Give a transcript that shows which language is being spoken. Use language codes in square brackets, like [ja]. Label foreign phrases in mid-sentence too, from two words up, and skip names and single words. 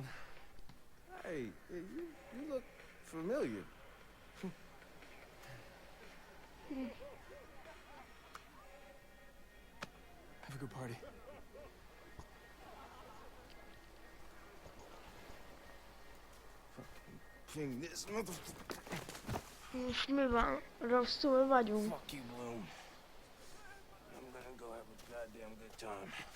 [en] Hey, you look familiar. Have a good party. King, this motherfucker. [hu] Most mi van? Rosszul vagyunk. [en] Fuck you, Bloom. I'm gonna go have a goddamn good time.